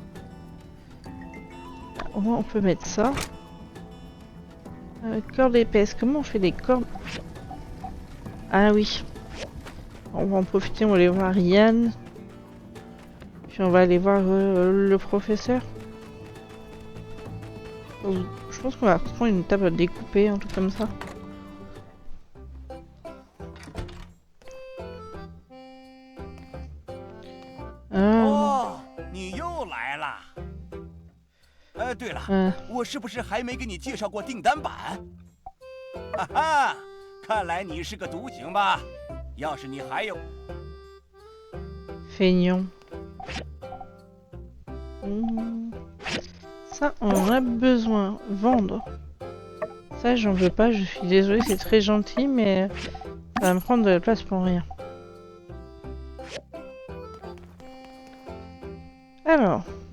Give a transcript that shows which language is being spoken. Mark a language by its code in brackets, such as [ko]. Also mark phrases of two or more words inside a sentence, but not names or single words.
[fr] Au moins on peut mettre ça. Corde épaisse, comment on fait des cordes? Ah oui. On va en profiter, on va aller voir Yann. Puis on va aller voir le professeur. Je pense qu'on va prendre une table à découper, un truc comme ça. [zh] 哦，你又来了。对了，我是不是还没给你介绍过订单板？哈哈，看来你是个独行吧？要是你还有 [fr] ，feignant. Ça, on en a besoin. Vendre. Ça, j'en veux pas. Je suis désolée, c'est très gentil, mais ça va me prendre de la place pour rien. Alors.